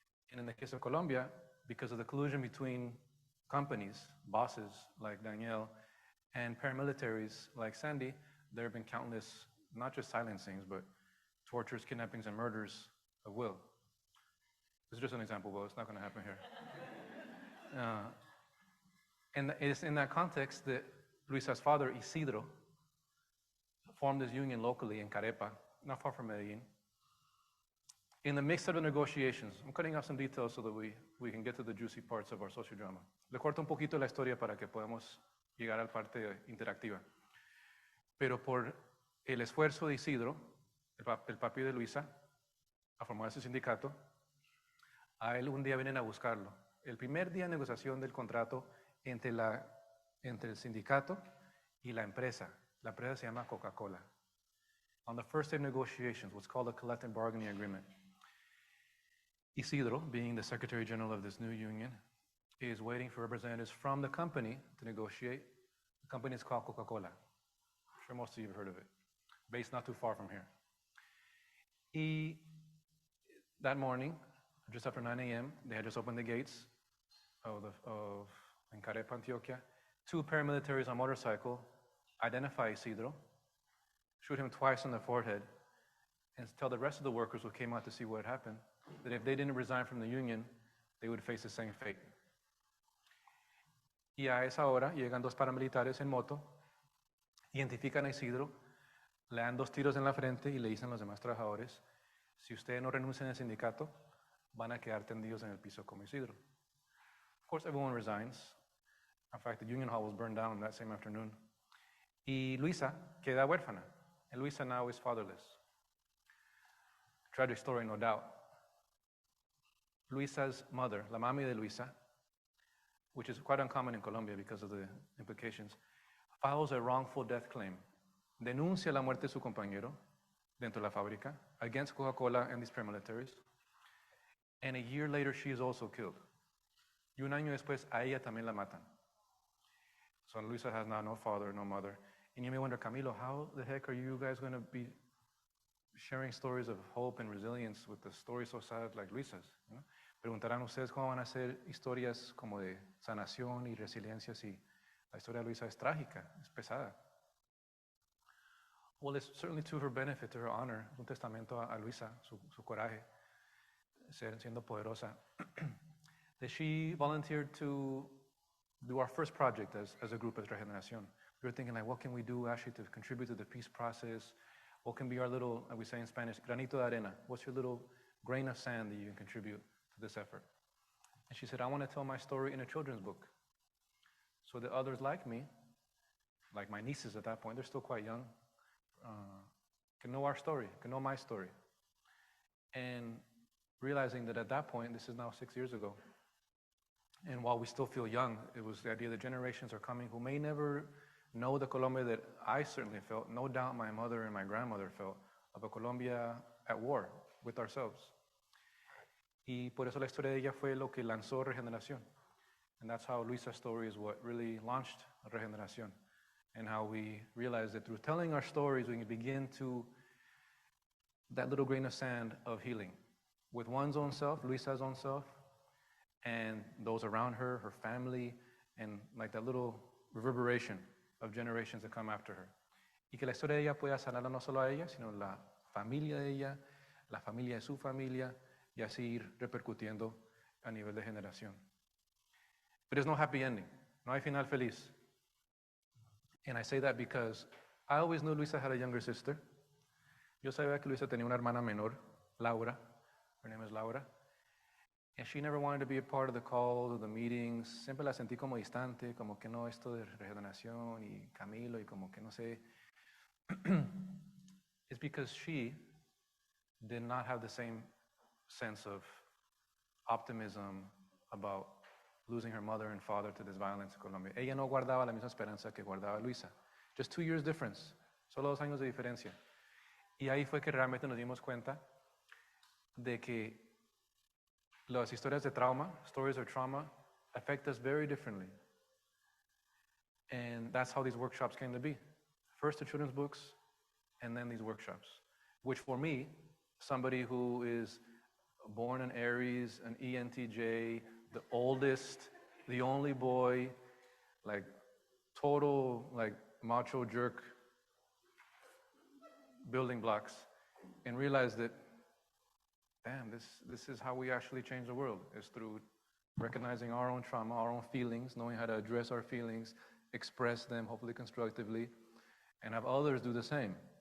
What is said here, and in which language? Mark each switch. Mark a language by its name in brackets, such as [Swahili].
[English] And in the case of Colombia, because of the collusion between companies, bosses like Daniel, and paramilitaries like Sandy, there have been countless, not just silencings, but tortures, kidnappings, and murders of Will. This is just an example, Will. It's not going to happen here. And it's in that context that Luisa's father, Isidro, formed this union locally in Carepa, not far from Medellin. In the mix of the negotiations, I'm cutting off some details so that we can get to the juicy parts of our sociodrama. [Spanish] Le corto un poquito la historia para que podamos llegar a la parte interactiva. Pero por el esfuerzo de Isidro, el papi de Luisa, a formar ese sindicato, a él un día vienen a buscarlo. El primer día de negociación del contrato entre el sindicato y la empresa. La empresa se llama Coca-Cola. [English] On the first day of negotiations, what's called a collective bargaining agreement, Isidro, being the Secretary General of this new union, is waiting for representatives from the company to negotiate. The company is called Coca-Cola. I'm sure most of you have heard of it. Based not too far from here. That morning, just after 9 a.m., they had just opened the gates in Carepa, Antioquia. 2 paramilitaries on a motorcycle identify Isidro, shoot him twice on the forehead, and tell the rest of the workers who came out to see what had happened that if they didn't resign from the union, they would face the same fate. [Spanish] Y a esa hora llegan 2 paramilitares en moto, identifican a Isidro, le dan 2 tiros en la frente y le dicen a los demás trabajadores, si ustedes no renuncian al sindicato, van a quedar tendidos en el piso como Isidro. [English] Of course, everyone resigns. In fact, the union hall was burned down that same afternoon. [Spanish] Y Luisa queda huérfana. [English] And Luisa now is fatherless. Tragic story, no doubt. Luisa's mother, [Spanish] la mami de Luisa, [English] which is quite uncommon in Colombia because of the implications, files a wrongful death claim. [Spanish] Denuncia la muerte de su compañero dentro de la fábrica [English] against Coca-Cola and these paramilitaries. And a year later, she is also killed. [Spanish] Y un año después, a ella también la matan. [English] So Luisa has now no father, no mother. And you may wonder, Camilo, how the heck are you guys going to be sharing stories of hope and resilience with a story so sad like Luisa's? You know? [Spanish] Preguntarán ustedes cómo van a hacer historias como de sanación y resiliencia si la historia de Luisa es trágica, es pesada. [English] Well, it's certainly to her benefit, to her honor, [Spanish] un testamento a Luisa, su coraje, siendo poderosa, [English] that she volunteered to do our first project as a group, as Regeneración. We were thinking, like, what can we do actually to contribute to the peace process? What can be our little, like we say in Spanish, [Spanish] granito de arena? [English] What's your little grain of sand that you can contribute to this effort? And she said, I want to tell my story in a children's book so that others like me, like my nieces at that point, they're still quite young, can know our story, can know my story. And realizing that at that point, this is now 6 years ago, and while we still feel young, it was the idea that generations are coming who may never know the Colombia that I certainly felt, no doubt my mother and my grandmother felt, of a Colombia at war with ourselves. [Spanish] Y por eso la historia de ella fue lo que lanzó Regeneración. [English] And that's how Luisa's story is what really launched Regeneración. And how we realized that through telling our stories, we can begin to, that little grain of sand of healing. With one's own self, Luisa's own self, and those around her, her family, and like that little reverberation of generations that come after her. [Spanish] Y que la historia de ella pueda sanarla no solo a ella, sino la familia de ella, la familia de su familia, y así ir repercutiendo a nivel de generación. [English] But there's no happy ending. [Spanish] No hay final feliz. [English] And I say that because I always knew Luisa had a younger sister. [Spanish] Yo sabía que Luisa tenía una hermana menor, Laura. [English] Her name is Laura. And she never wanted to be a part of the calls or the meetings. [Spanish] Siempre la sentí como distante, como que no esto de Regeneración y Camilo y como que no sé. [English] It's because she did not have the same sense of optimism about losing her mother and father to this violence in Colombia. [Spanish] Ella no guardaba la misma esperanza que guardaba Luisa. [English] Just 2 years difference. [Spanish] Solo 2 años de diferencia. Y ahí fue que realmente nos dimos cuenta de que las historias de trauma, [English] stories of trauma, [Spanish] affect us very differently. [English] And that's how these workshops came to be. First the children's books, and then these workshops. Which for me, somebody who is born an Aries, an ENTJ, the oldest, the only boy, like total like macho jerk building blocks, and realize that, damn, this is how we actually change the world, is through recognizing our own trauma, our own feelings, knowing how to address our feelings, express them, hopefully constructively, and have others do the same.